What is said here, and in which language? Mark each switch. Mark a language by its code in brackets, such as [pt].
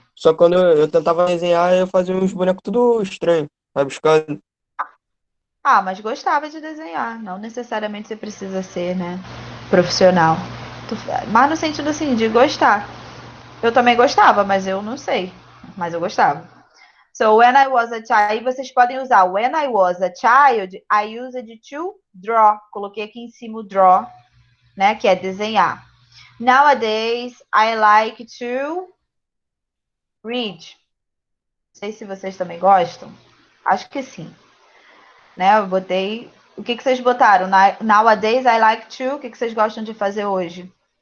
[pt] Só que quando eu tentava desenhar, eu fazia uns bonecos tudo estranho, rabiscado. Ah, mas gostava de desenhar. Não necessariamente você precisa ser, né, profissional. Mas no sentido assim, de gostar. Eu também gostava, mas eu não sei. Mas eu gostava. [en] So, when I was a child, [pt] aí vocês podem usar [en] when I was a child, I used to draw. [pt] Coloquei aqui em cima o draw, né, que é desenhar. [en] Nowadays, I like to read. [pt] Não sei se vocês também gostam. Acho que sim. Né, eu botei... O que vocês botaram? [en] Nowadays, I like to... [pt] O que vocês gostam de fazer hoje?